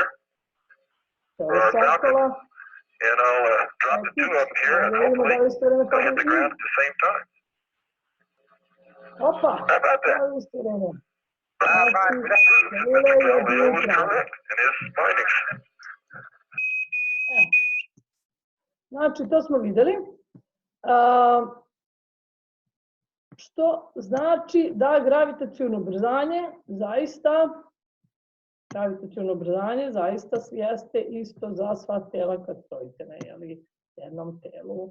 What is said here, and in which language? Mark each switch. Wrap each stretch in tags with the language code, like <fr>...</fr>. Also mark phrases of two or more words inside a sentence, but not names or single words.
<en>Or a falcon. And I'll drop the two of them here and hopefully they'll hit the ground at the same time. How about that? Galileo was correct in his findings.</en> <sr>Znači, to smo videli. što znači da gravitaciono ubrzanje zaista jeste isto za sva tela kad stojite na jednom telu.</sr>